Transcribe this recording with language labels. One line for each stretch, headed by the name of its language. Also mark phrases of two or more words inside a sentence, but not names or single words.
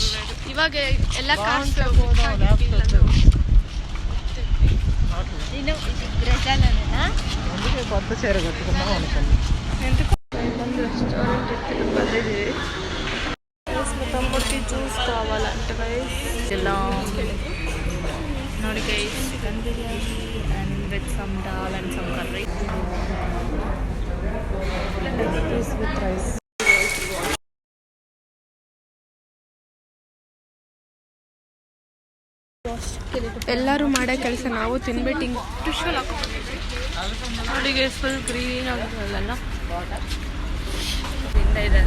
Kannada: ಇವಾಗ ಎಲ್ಲ ಕಾಸ್ಟ್
Telugu: కొత్త చీర కట్టుకున్నాం అనుకున్నాం.
Kannada: ಒಂದು ರೆಸ್ಟೋರೆಂಟ್ ಇತ್ತು ಬಂದಿದ್ದೀವಿ.
Telugu: మా తమ్ముడికి జ్యూస్ కావాలంట గైస్.
Kannada: ఇలా ನೋಡಿ ಗೈಸ್,
English: chicken biryani and with some dal and some curry. This with rice.
Kannada: ಎಲ್ಲರೂ ಮಾಡೋ ಕೆಲಸ ನಾವು ತಿನ್ಬಿಟ್ಟು ಹಿಂಗೆ ಟಿಶ್ಯೂಲ್ ಹಾಕೊಂಡಿದ್ವಿ ನೋಡಿ ಗೈಸ್.
English: full green
Kannada: ಆಗಿರಲ್ಲ ತಿಂದ ಇದ್ದಾರೆ.